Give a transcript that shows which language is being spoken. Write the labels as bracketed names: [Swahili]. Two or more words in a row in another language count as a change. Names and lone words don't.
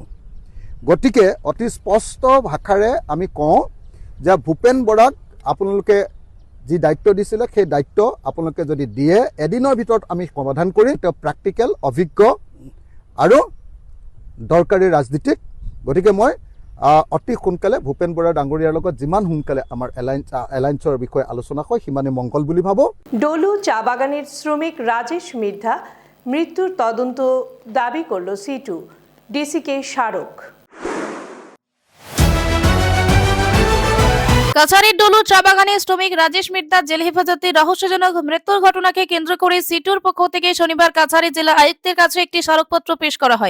[Assamese] গতিকে অতি স্পষ্ট ভাষাৰে আমি কওঁ যে ভূপেন বৰাক আপোনালোকে যি দায়িত্ব দিছিলে, সেই দায়িত্ব আপোনালোকে যদি দিয়ে, এদিনৰ ভিতৰত আমি সমাধান কৰি তেওঁ প্ৰেক্টিকেল, অভিজ্ঞ আৰু দৰকাৰী ৰাজনীতিক। গতিকে মই অতি সোনকালে ভূপেন বৰা ডাঙৰীয়াৰ লগত যিমান সোনকালে আমাৰ এলায়েন্সৰ বিষয়ে আলোচনা হয় সিমানে মংগল বুলি ভাবোঁ। [Bangla] ডলু চা বাগানের শ্রমিক রাজেশ মির্ধা মৃত্যুর তদন্ত দাবি করল সিটু ডিসিকে স্মারক। কাছাড়ের ডলু চা বাগানের শ্রমিক রাজেশ মির্ধার জেল হেফাজতে রহস্যজনক মৃত্যুর ঘটনাকে কেন্দ্র করে সিটুর পক্ষ থেকে শনিবার কাছাড়ি জেলা আয়ুক্তের কাছে একটি স্মারকপত্র পেশ করা হয়।